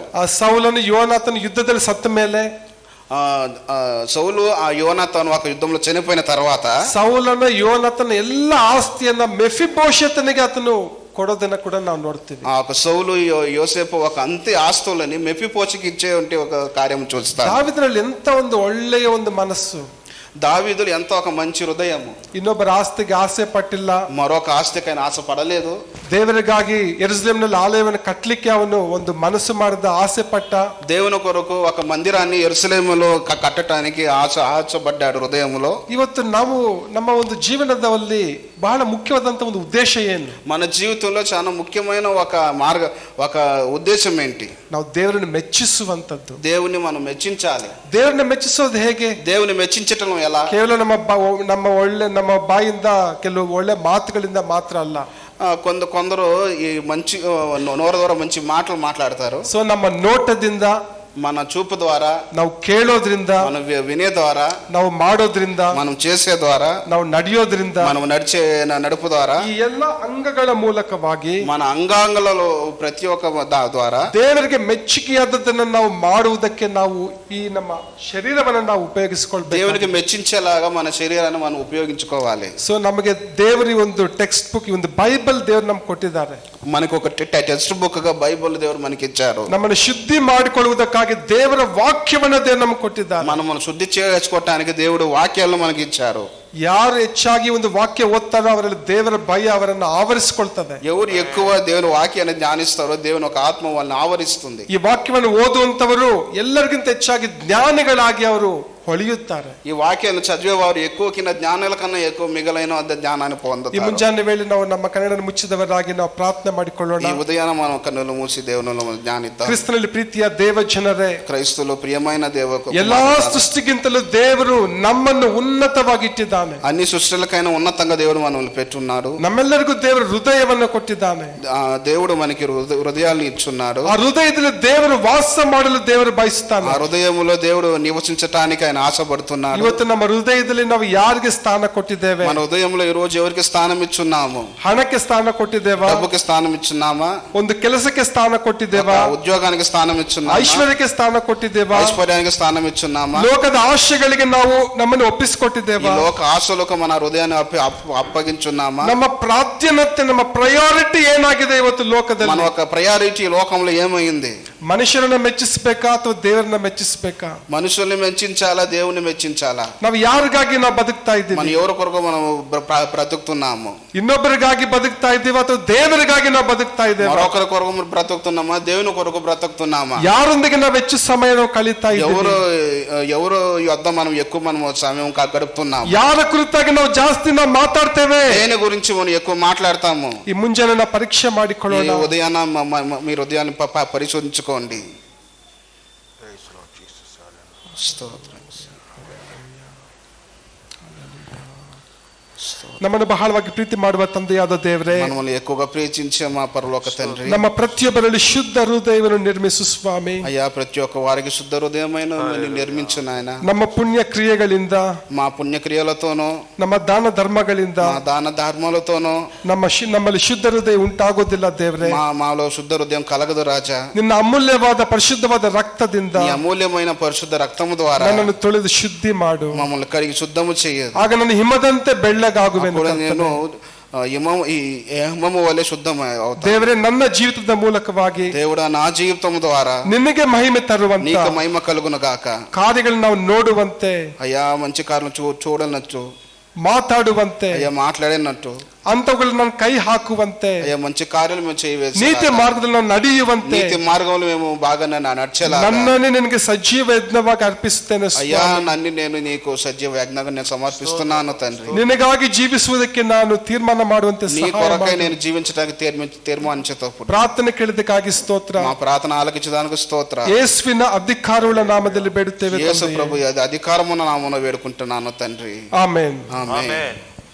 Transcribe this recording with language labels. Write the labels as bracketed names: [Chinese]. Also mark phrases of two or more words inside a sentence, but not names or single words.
[Kannada] ಆ ಸೌಲನು ಯೋನಾತನ ಯುದ್ಧದಲ್ಲಿ ಸತ್ತ ಮೇಲೆ, [Telugu] సౌలు ఆ యోనాతాను ఒక యుద్ధంలో చనిపోయిన తర్వాత, [Kannada] ಸೌಲನ ಯೋನಾತನ ಎಲ್ಲ ಆಸ್ತಿಯನ್ನ ಮೆಫಿಬೋಶೆತನಿಗೆ ಆತನು ಕೊಡೋದನ್ನ ಕೂಡ ನಾವು ನೋಡ್ತೀವಿ. [Telugu] ఒక సౌలు యోసేపు ఒక అంతే ఆస్తులని మెఫీబోషెతుకి ఇచ్చే ఒక కార్యం చూస్తారు. [Kannada] ದಾವಿದನಲ್ಲಿ ಎಂತ ಒಂದು ಒಳ್ಳೆಯ ಒಂದು ಮನಸ್ಸು, [Telugu] దావీదులు ఎంతో ఒక మంచి హృదయము. [Kannada] ಇನ್ನೊಬ್ಬರ ಆಸ್ತಿಗೆ ಆಸೆ ಪಟ್ಟಿಲ್ಲ, [Telugu] మరొక ఆస్తికైనా ఆశ పడలేదు. [Kannada] ದೇವರಿಗಾಗಿ ಯೆರೂಸಲೇಮಿನಲ್ಲಿ ಆಲಯವನ್ನು ಕಟ್ಟಲಿಕ್ಕೆ ಅವನು ಒಂದು ಮನಸ್ಸು ಮಾಡಿದ, ಆಸೆ ಪಟ್ಟ. [Telugu] దేవుని కొరకు ఒక మందిరాన్ని యెరూషలేములో కట్టడానికి ఆశపడ్డాడు హృదయములో. [Kannada] ಇವತ್ತು ನಾವು ನಮ್ಮ ಒಂದು ಜೀವನದಲ್ಲಿ ಬಹಳ ಮುಖ್ಯವಾದಂತ ಒಂದು ಉದ್ದೇಶ ಏನು? [Telugu] మన జీవితంలో చాలా ముఖ్యమైన ఒక ఉద్దేశం ఏంటి? [Kannada] ನಾವು ದೇವರನ್ನು ಮೆಚ್ಚಿಸುವಂತದ್ದು. [Telugu] దేవుని మనం మెచ్చించాలి. [Kannada] ದೇವರನ್ನ ಮೆಚ್ಚಿಸೋದು ಹೇಗೆ? [Telugu] దేవుని మెచ్చించటం ఎలా? [Kannada] ಕೇವಲ ನಮ್ಮ ಬಾಯಿಂದ ಕೆಲವು ಒಳ್ಳೆ ಮಾತುಗಳಿಂದ ಮಾತ್ರ ಅಲ್ಲ. [Telugu] కొందరు ఈ మంచి నోరు ద్వారా మంచి మాటలు మాట్లాడతారు. [Kannada] ಸೊ ನಮ್ಮ ನೋಟದಿಂದ, [Telugu] మన చూపు ద్వారా, [Kannada] ನಾವು ಕೇಳೋದ್ರಿಂದ, [Telugu] మనం వినే ద్వారా, [Kannada] ನಾವು ಮಾಡೋದ್ರಿಂದ, [Telugu] మనం చేసే ద్వారా, [Kannada] ನಾವು ನಡೆಯೋದ್ರಿಂದ, [Telugu] మనం నడుపు ద్వారా, [Kannada] ಈ ಎಲ್ಲ ಅಂಗಗಳ ಮೂಲಕವಾಗಿ [Telugu] మన అంగాంగాలలో ప్రతి ఒక్క ద్వారా [Kannada] ದೇವರಿಗೆ ಮೆಚ್ಚುಗೆಯಾದದ್ದನ್ನು ನಾವು ಮಾಡುವುದಕ್ಕೆ ನಾವು ಈ ನಮ್ಮ ಶರೀರವನ್ನು ನಾವು ಉಪಯೋಗಿಸಿಕೊಳ್ಬೇಕು. [Telugu] దేవునికి మెచ్చించేలాగా మన శరీరాన్ని మనం ఉపయోగించుకోవాలి. [Kannada] ಸೊ ನಮಗೆ ದೇವರಿ ಒಂದು [English] text book, [Kannada] ಒಂದು ಬೈಬಲ್ ದೇವರು ನಮ್ಗೆ ಕೊಟ್ಟಿದ್ದಾರೆ. [Telugu] మనకు ఒక [English] text book [Telugu] గా బైబిల్ దేవుడు మనకి ఇచ్చారు. [Kannada] ನಮ್ಮನ್ನು ಶುದ್ಧಿ ಮಾಡಿಕೊಳ್ಳುವುದಕ್ಕಾಗಿ ದೇವರ ವಾಕ್ಯವನ್ನು ದೇವರು ನಮ್ಗೆ ಕೊಟ್ಟಿದ್ದಾರೆ. [Telugu] మనము శుద్ధి చేసుకోవటానికి దేవుడు వాక్యాలను మనకి ఇచ్చారు. [Kannada] ಯಾರು ಹೆಚ್ಚಾಗಿ ಒಂದು ವಾಕ್ಯ ಓದ್ತಾರೋ ಅವರಲ್ಲಿ ದೇವರ ಭಯ ಅವರನ್ನು ಆವರಿಸಿಕೊಳ್ತದೆ. [Telugu] ఎవరు ఎక్కువ దేవుని వాక్యాన్ని ధ్యానిస్తారో దేవుని ఒక ఆత్మ వాళ్ళని ఆవరిస్తుంది. [Kannada] ಈ ವಾಕ್ಯವನ್ನು ಓದುವಂತವರು ಎಲ್ಲರಿಗಿಂತ ಹೆಚ್ಚಾಗಿ ಜ್ಞಾನಿಗಳಾಗಿ ಅವರು ಹೊಳೆಯುತ್ತಾರೆ. [Telugu] ఈ వాక్యాలను చదివేవారు ఎక్కువ కింద జ్ఞానుల కన్నా ఎక్కువ మిగలైన అదే జ్ఞానాన్ని [Kannada] ಈ [Telugu] పొందుతారు. [Kannada] ಮುಂಜಾನೆ ವೇಳೆ ನಾವು ನಮ್ಮ ಕನ್ನಡ ಮುಚ್ಚಿದವರಾಗಿ ನಾವು ಪ್ರಾರ್ಥನೆ ಮಾಡಿಕೊಳ್ಳೋಣ. [Telugu] ఈ ఉదయాన మనం కన్నులు మూసి దేవునిలో ధ్యానిద్దాం. [Kannada] ಕ್ರಿಸ್ತನಲ್ಲಿ ಪ್ರೀತಿಯ ದೇವ ಜನರೇ, [Telugu] క్రైస్తవులు ప్రియమైన దేవుకు [Kannada] ಎಲ್ಲಾ సృష్టిಗಿಂತಲೂ ದೇವರು ನಮ್ಮನ್ನು ಉನ್ನತವಾಗಿಟ್ಟಿದ್ದಾನೆ. [Telugu] అన్ని సృష్టిలకైనా ఉన్నతంగా దేవుడు మనల్ని పెట్టున్నాడు. [Kannada] ನಮ್ಮೆಲ್ಲರಿಗೂ ದೇವರು ಹೃದಯವನ್ನು ಕೊಟ್ಟಿದ್ದಾನೆ. [Telugu] దేవుడు మనకి హృదయాలను ఇచ్చున్నాడు. [Kannada] ಆ ಹೃದಯದಲ್ಲಿ ದೇವರು ವಾಸ ಮಾಡಲು ದೇವರು ಬಯಸುತ್ತಾನೆ. [Telugu] ఆ హృదయములో దేవుడు నివసించటానికి ఆయన ఆశపడుతున్నాడు. [Kannada] ಇವತ್ತು ನಮ್ಮ ಹೃದಯದಲ್ಲಿ ನಾವು ಯಾರಿಗೆ ಸ್ಥಾನ ಕೊಟ್ಟಿದ್ದೇವೆ? [Telugu] మన హృదయంలో ఈ రోజు ఎవరికి స్థానం ఇచ్చున్నాము? [Kannada] ಹಣಕ್ಕೆ ಸ್ಥಾನ ಕೊಟ್ಟಿದ್ದೇವಾ? [Telugu] డబ్బుకి స్థానం ఇచ్చున్నామా? [Kannada] ಒಂದು ಕೆಲಸಕ್ಕೆ ಸ್ಥಾನ ಕೊಟ್ಟಿದ್ದೇವಾ? [Telugu] ఉద్యోగానికి స్థానం ఇచ్చున్నామా? [Kannada] ಐಶ್ವರ್ಯಕ್ಕೆ ಸ್ಥಾನ ಕೊಟ್ಟಿದ್ದೇವಾ? [Telugu] ఐశ్వర్యానికి స్థానం ఇచ్చున్నామా? [Kannada] ಲೋಕದ ಆಶೆಗಳಿಗೆ ನಾವು ನಮ್ಮನ್ನು [Telugu] ఈ [Kannada] ಒಪ್ಪಿಸಿಕೊಟ್ಟಿದ್ದೇವಾ? [Telugu] లోక ఆశలకు మన హృదయాన్ని అప్పగించున్నామా? [Kannada] ನಮ್ಮ ಪ್ರಾಧಾನ್ಯತೆ, ನಮ್ಮ ಪ್ರಯಾರಿಟಿ ಏನಾಗಿದೆ ಇವತ್ತು ಲೋಕದಲ್ಲಿ? [Telugu] మన ఒక ప్రయారిటీ లోకంలో ఏమైంది? [Kannada] ಮನುಷ್ಯರನ್ನ ಮೆಚ್ಚಿಸಬೇಕಾ ಅಥವಾ ದೇವರನ್ನ ಮೆಚ್ಚಿಸಬೇಕಾ? [Telugu] మనుషుల్ని మెచ్చించాలా, దేవుని మెచ్చించాలా? [Kannada] ನಾವು ಯಾರಿಗಾಗಿ ನಾವು ಬದುಕ್ತಾ [Telugu] మన [Kannada] ಇದ್ದೀವಿ? [Telugu] ఎవరి కొరకు మనం బ్రతుకుతున్నాము? [Kannada] ಇನ್ನೊಬ್ಬರಿಗಾಗಿ ಬದುಕ್ತಾ ಇದ್ದೀವಿ ಅಥವಾ ದೇವರಿಗಾಗಿ ನಾವು ಬದುಕ್ತಾ ಇದ್ದೇವೆ? [Telugu] మరొకరి కొరకు బ్రతుకుతున్నామా, దేవుని కొరకు బ్రతుకుతున్నామా? [Kannada] ಯಾರೊಂದಿಗೆ ನಾವು ಹೆಚ್ಚು ಸಮಯ ನಾವು ಕಳೀತಾ [Telugu] ఎవరు [Kannada] ಇದ್ದೀವಿ? [Telugu] ఎవరు యొద్ద మనం ఎక్కువ సమయం గడుపుతున్నాము? [Kannada] ಯಾರ ಕುರಿತಾಗಿ ನಾವು ಜಾಸ್ತಿ ನಾವು ಮಾತಾಡ್ತೇವೆ? [Telugu] దేని గురించి మనం ఎక్కువ మాట్లాడతాము? [Kannada] ಈ ಮುಂಜಾನೆ ನಾವು ಪರೀಕ್ಷೆ [Telugu] ఈ [Kannada] ಮಾಡಿಕೊಳ್ಳೋಣ. [Telugu] ఉదయాన మీ హృదయాన్ని పరిశోధించుకోండి. స్తోత్రం. [Kannada] ನಮ್ಮನ್ನು ಬಹಳವಾಗಿ ಪ್ರೀತಿ ಮಾಡುವ ತಂದೆಯಾದ ದೇವರೇ, [Telugu] మనల్ని ఎక్కువగా ప్రేమించే మా పరలోక తండ్రి, [Kannada] ನಮ್ಮ ಪ್ರತಿಯೊಬ್ಬರಲ್ಲಿ ಶುದ್ಧ ಹೃದಯವನ್ನು ನಿರ್ಮಿಸು ಸ್ವಾಮಿ. [Telugu] అయ్యా ప్రతి ఒక్క వారికి శుద్ధ హృదయమైన నిర్మించు నాయన. [Kannada] ನಮ್ಮ ಪುಣ್ಯ ಕ್ರಿಯೆಗಳಿಂದ, [Telugu] మా పుణ్యక్రియలతోనూ, [Kannada] ನಮ್ಮ ದಾನ ಧರ್ಮಗಳಿಂದ [Telugu] మా దాన ధర్మాలతోనూ [Kannada] ನಮ್ಮಲ್ಲಿ ಶುದ್ಧ ಹೃದಯ ಉಂಟಾಗೋದಿಲ್ಲ ದೇವರೇ. [Telugu] మాలో శుద్ధ హృదయం కలగదు రాజా. [Kannada] ನಿನ್ನ ಅಮೂಲ್ಯವಾದ ಪರಿಶುದ್ಧವಾದ ರಕ್ತದಿಂದ [Telugu] నీ అమూల్యమైన పరిశుద్ధ రక్తము ద్వారా [Kannada] ನನ್ನನ್ನು ತೊಳೆದು ಶುದ್ಧಿ ಮಾಡು. [Telugu] మమ్మల్ని కడిగి శుద్ధము చేయదు. [Kannada] ಆಗ ನಾನು ಹಿಮದಂತೆ ಬೆಳ್ಳಗಾಗುವೆನು. [Telugu] అప్పుడు నేను హిమము వలె శుద్ధం అవుతాను. [Kannada] ದೇವರೇ, ನನ್ನ ಜೀವಿತದ ಮೂಲಕವಾಗಿ [Telugu] దేవుడా నా జీవితం ద్వారా [Kannada] ನಿನಗೆ ಮಹಿಮೆ ತರುವಂತ [Telugu] నీకు మహిమ కలుగును గాక. [Kannada] ಕಾರ್ಯಗಳನ್ನು ನಾವು ನೋಡುವಂತೆ, [Telugu] అయ్యా మంచి కార్యాలను చూడనట్టు, [Kannada] ಮಾತಾಡುವಂತೆ, [Telugu] అయ్యా మాట్లాడినట్టు, [Kannada] ಅಂತವುಗಳು ನಾನು ಕೈ ಹಾಕುವಂತೆ, [Telugu] అయ్యా మంచి కార్యాలు మేము చేయవేసి, [Kannada] ನೀತಿ ಮಾರ್ಗದಲ್ಲಿ ನಾವು ನಡೆಯುವಂತೆ, [Telugu] నీతి మార్గంలో మేము బాగా నడిచేలా [Kannada] ನನ್ನನ್ನೇ ನಿನಗೆ ಸಜೀವ ಯಜ್ಞವಾಗಿ ಅರ್ಪಿಸುತ್ತೇನೆ [Telugu] అయ్యా. [Kannada] ಸ್ವಾಮಿ. [Telugu] నన్ను నేను నీకు సజీవ యజ్ఞంగా నేను సమర్పిస్తున్నాను తండ్రి. [Kannada] ನಿನಗಾಗಿ ಜೀವಿಸುವುದಕ್ಕೆ ನಾನು ತೀರ್ಮಾನ ಮಾಡುವಂತೆ [Telugu] నీ [Kannada] ಸಹಾಯ [Telugu] కొరకై [Kannada] ಮಾಡು. [Telugu] నేను జీవించడానికి తీర్మానించేటప్పుడు [Kannada] ಪ್ರಾರ್ಥನೆ ಕೇಳಿದಕ್ಕಾಗಿ ಸ್ತೋತ್ರ. [Telugu] మా ప్రార్థన ఆలకించడానికి స్తోత్ర. [Kannada] ಯೇಸುವಿನ ಅಧಿಕಾರವುಳ್ಳ ನಾಮದಲ್ಲಿ ಬೇಡುತ್ತೇವೆ [Telugu] యేసు [Kannada] ತಂದೆಯೇ. [Telugu] ప్రభు అధికారమున్న నామమున వేడుకుంటున్నాను తండ్రి. [Kannada] ಆಮೆನ್. [Telugu] ఆమేన్. [Kannada] ಆಮೆನ್.